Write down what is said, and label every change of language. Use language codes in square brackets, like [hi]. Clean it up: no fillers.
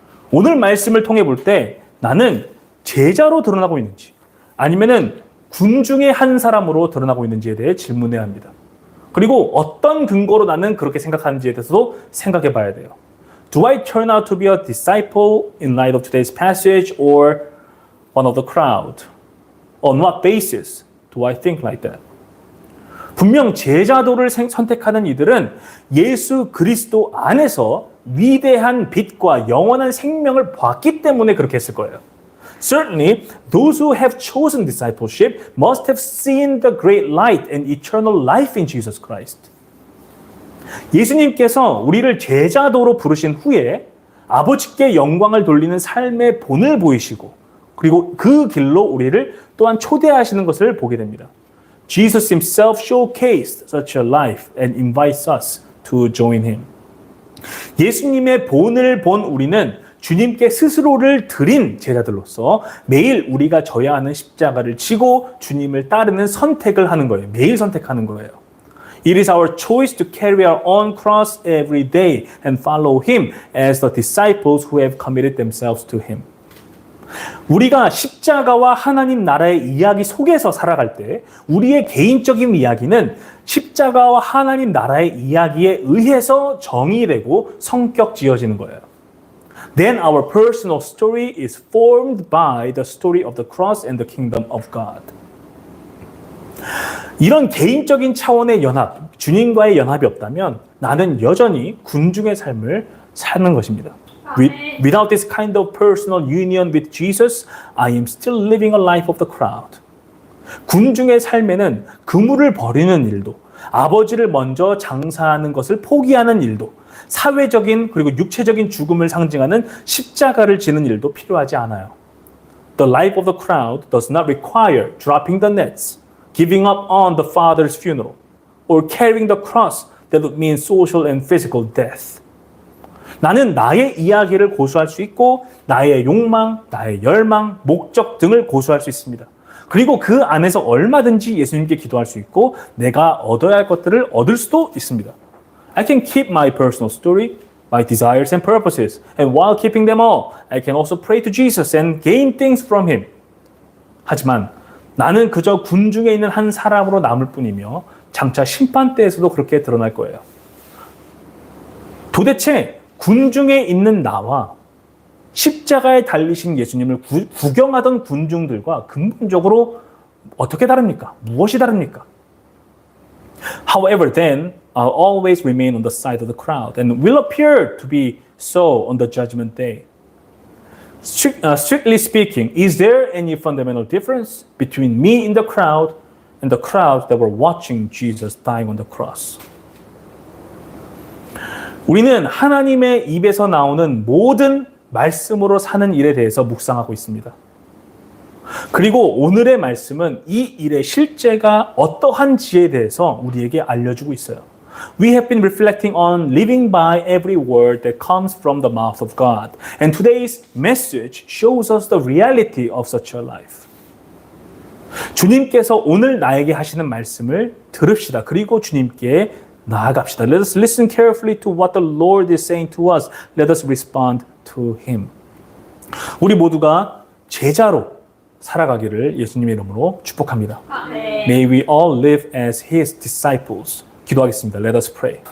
[ko] 오늘 말씀을 통해 볼 때 나는 제자로 드러나고 있는지 아니면은 군중의 한 사람으로 드러나고 있는지에 대해 질문해야 합니다. 그리고 어떤 근거로 나는 그렇게 생각하는지에 대해서도 생각해 봐야 돼요. [en] Do I turn out to be a disciple in light of today's passage or one of the crowd? On what basis do I think like that? [ko] 분명 제자도를 선택하는 이들은 예수 그리스도 안에서 위대한 빛과 영원한 생명을 봤기 때문에 그렇게 했을 거예요. [en] Certainly, those who have chosen discipleship must have seen the great light and eternal life in Jesus Christ. [ko] 예수님께서 우리를 제자도로 부르신 후에 아버지께 영광을 돌리는 삶의 본을 보이시고 그리고 그 길로 우리를 또한 초대하시는 것을 보게 됩니다. [en] Jesus himself showcased such a life and invites us to join him. [ko] 예수님의 본을 본 우리는 주님께 스스로를 드린 제자들로서 매일 우리가 져야 하는 십자가를 지고 주님을 따르는 선택을 하는 거예요. 매일 선택하는 거예요. [en] It is our choice to carry our own cross every day and follow him as the disciples who have committed themselves to him. [ko] 우리가 십자가와 하나님 나라의 이야기 속에서 살아갈 때 우리의 개인적인 이야기는 십자가와 하나님 나라의 이야기에 의해서 정의되고 성격 지어지는 거예요. [en] Then our personal story is formed by the story of the cross and the kingdom of God. [ko] 이런 개인적인 차원의 연합, 주님과의 연합이 없다면 나는 여전히 군중의 삶을 사는 것입니다. [en] Without this kind of personal union with Jesus, I am still living a life of the crowd. [ko] 군중의 삶에는 그물을 버리는 일도, 아버지를 먼저 장사하는 것을 포기하는 일도, 사회적인 그리고 육체적인 죽음을 상징하는 십자가를 지는 일도 필요하지 않아요. [en] The life of the crowd does not require dropping the nets, giving up on the father's funeral, or carrying the cross that would mean social and physical death. [ko] 나는 나의 이야기를 고수할 수 있고 나의 욕망, 나의 열망, 목적 등을 고수할 수 있습니다. 그리고 그 안에서 얼마든지 예수님께 기도할 수 있고 내가 얻어야 할 것들을 얻을 수도 있습니다. [en] I can keep my personal story, my desires and purposes, and while keeping them all, I can also pray to Jesus and gain things from Him. [ko] 하지만 나는 그저 군중에 있는 한 사람으로 남을 뿐이며 장차 심판대에서도 그렇게 드러날 거예요. 도대체 군중에 있는 나와 십자가에 달리신 예수님을 구경하던 군중들과 근본적으로 어떻게 다릅니까? 무엇이 다릅니까? [en] However, then, I'll always remain on the side of the crowd and will appear to be so on the judgment day. Strictly speaking, is there any fundamental difference between me in the crowd and the crowd that were watching Jesus dying on the cross? [ko] 우리는 하나님의 입에서 나오는 모든 말씀으로 사는 일에 대해서 묵상하고 있습니다. 그리고 오늘의 말씀은 이 일의 실제가 어떠한지에 대해서 우리에게 알려주고 있어요. [en] We have been reflecting on living by every word that comes from the mouth of God. And today's message shows us the reality of such a life. [ko] 주님께서 오늘 나에게 하시는 말씀을 들읍시다. 그리고 주님께 나아갑시다. [en] Let us listen carefully to what the Lord is saying to us. Let us respond to Him. [ko] 우리 모두가 제자로 살아가기를 예수님의 이름으로 축복합니다. 아멘. [en] May we all live as His disciples. [ko] 기도하겠습니다. [en] Let us pray.